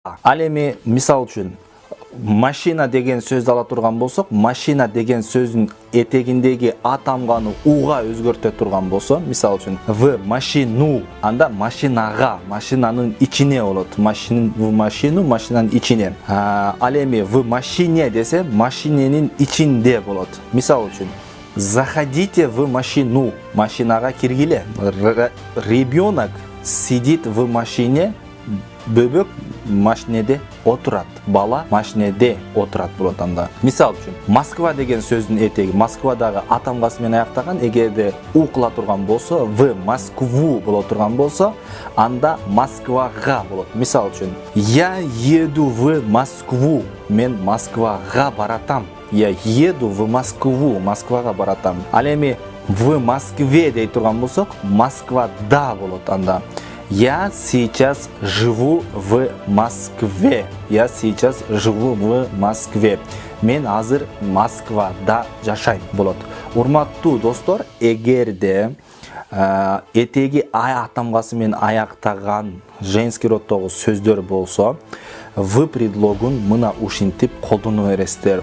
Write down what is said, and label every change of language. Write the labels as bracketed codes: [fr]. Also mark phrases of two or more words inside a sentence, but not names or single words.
[ky] Ал эми мисал үчүн машина деген сөздү ала турган болсок, машина деген сөздүн этегиндеги а тамганы уга өзгөртө турган болсо, мисал үчүн [ru] в машину, [ky] анда машинага, машинанын ичине болот. [ru] В машину, [ky] машинанын ичине. Ал эми [ru] в машине [ky] десе, машиненин ичинде болот. Мисал үчүн [ru] заходите в машину, [ky] машинага киргиле. [ru] Ребенок сидит в машине, [ky] бөбөк машинеде отурат. Бала машинеде отурат болот анда. Мисал үчүн Москва деген сөздүн этеги Москвадагы а тамгасы менен аяктаган, эгерде у кыла турган болсо, [ru] в Москву [ky] боло турган болсо, анда Москвага болот. Мисал үчүн [ru] я еду в Москву, [ky] мен Москвага баратам. [ru] Я еду в Москву, [ky] Москвага баратам. Ал эми [ru] в Москве [ky] дей турган болсок, Москвада болот анда. [ru] Я сейчас живу в Москве. Я сейчас живу в Москве. [ky] Мен азыр Москвада жашайм болот. Урматтуу достор, эгерде этеги а тамгасы менен аяктаган [ru] женский роддогу [ky] сөздөр болсо, в предлогун мына ушинтип колдоно бересиздер.